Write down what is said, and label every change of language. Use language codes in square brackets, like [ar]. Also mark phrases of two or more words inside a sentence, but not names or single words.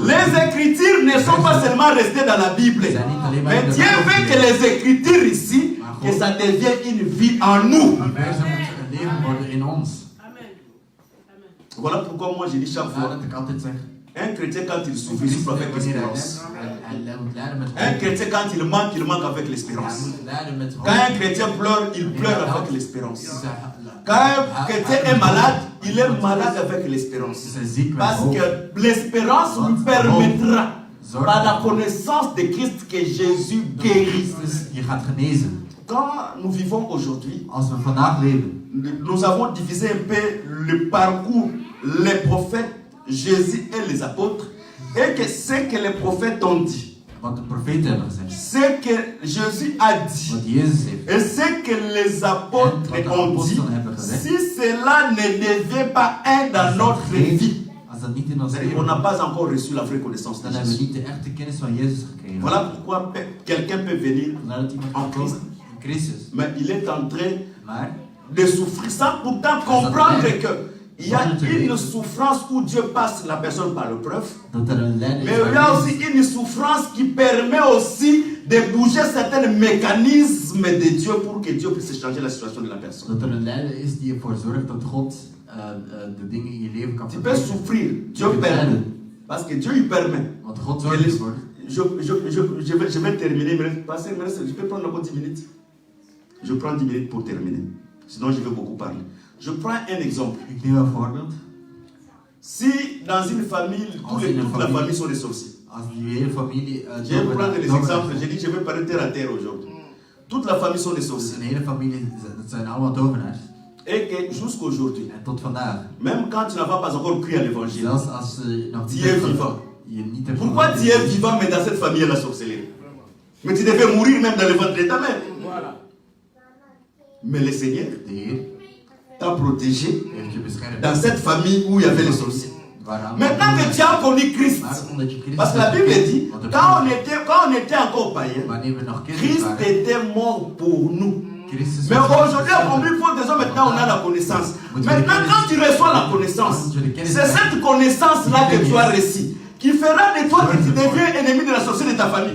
[fr] Les Écritures ne sont pas seulement restées dans la Bible. Mais Dieu veut que les Écritures ici, que ça devienne une vie en nous. [nl] Die versen moeten een leven worden in ons. [fr] Voilà pourquoi moi je dis chaque [nl] Vandaar [fr] fois, [nl] dat ik altijd zeg. [fr] un chrétien quand il souffre, il souffre avec [nl] Wanneer [fr] l'espérance. [nl] hij moet lijden met [fr] Un [nl] hoop. [fr] chrétien quand il manque avec [nl] Hij [fr] l'espérance. [nl] moet lijden met hoop. [fr] Quand un chrétien pleure, il pleure avec l'espérance. [nl] Zij- [fr] Quand un chrétien est malade, il est malade avec l'espérance. [nl] Ze zijn ziek met [fr] Parce [nl] hoop. [fr] que l'espérance lui permettra, par la connaissance de Christ, que Jésus guérit. [nl] Dus je gaat genezen. [fr] Quand nous vivons aujourd'hui, [nl] Als we vandaag leven, [fr] nous avons divisé un peu le parcours, les prophètes, Jésus et les apôtres, et que ce que les prophètes ont dit, [nl] wat de profeten hebben gezegd, [fr] ce que Jésus a dit, [nl] wat Jezus heeft, [fr] et ce que les apôtres [nl] En wat de [fr] ont dit, [nl] apostelen hebben gezegd. [fr] si cela ne devient pas un dans notre vie, [nl] als dat niet in ons [fr] c'est-à-dire [nl] leven [fr] qu'on n'a [nl] is, [fr] pas encore reçu la vraie connaissance de [nl] dan hebben we [fr] Jésus. [nl] niet de echte kennis van Jezus gekregen. [fr] Voilà pourquoi quelqu'un peut venir, [nl] Vandaar dat iemand kan komen in Christus. [fr] mais il est en train [nl] Maar [fr] de souffrir sans pourtant comprendre que il y a une souffrance où Dieu passe la personne par l'épreuve, [nl] dat er een lijden [fr] mais [nl] is [fr] il y [nl] waar [fr] a aussi [nl] Jezus- [fr] une souffrance qui permet aussi de bouger certains mécanismes de Dieu pour que Dieu puisse changer la situation de la personne. [nl] dat er een lijden is die ervoor zorgt dat God de dingen in je leven kan [fr] Tu peux [nl] verbeteren. [fr] souffrir, Dieu permet, parce que Dieu il permet. [nl] Want God [fr] Et [nl] zorgt [fr] les- [nl] ervoor. [fr] je vais terminer, mais passer, je peux prendre encore 10 minutes. Je prends 10 minutes pour terminer, sinon je vais beaucoup parler. Je prends un exemple. [nl] Ik neem een voorbeeld. [fr] Si dans une famille, toute la famille sont des sorciers. [nl] Als die hele familie... [fr] Je vais prendre des exemples. J'ai dit que je vais parler terre à terre aujourd'hui. Toute la famille sont des [nl] Dus [fr] sorciers. [nl] een hele familie, dat zijn allemaal tovenaars. [fr] Et que jusqu'aujourd'hui, [nl] En tot vandaag. [fr] même quand tu n'as pas encore cru à l'évangile, [nl] Zelfs als je nog [fr] tu es vivant. [nl] je niet hebt [fr] Pourquoi tu es vivant mais dans cette famille il y a la sorcellerie? Mais tu devais mourir même dans le ventre de ta mère. Mais le Seigneur [nl] De Heer [fr] t'a protégé [nl] heeft je beschermd. [fr] dans cette famille où il y avait les sorciers. Maintenant que tu as connu Christ, [nl] Maar omdat je Christus [fr] parce que la [nl] hebt [fr] Bible [nl] gekend, [fr] dit, [nl] want de [fr] quand [nl] Bijbel [fr] on était encore païens, [nl] wanneer we nog kinderen [fr] Christ [nl] waren, [fr] était mort pour nous. [nl] Christus [fr] Mais [nl] was [fr] aujourd'hui, à combien de fois déjà maintenant on a la connaissance. Maintenant, quand tu reçois la connaissance, c'est cette connaissance-là que tu as reçue qui fera de toi que tu deviens ennemi de la société de ta famille.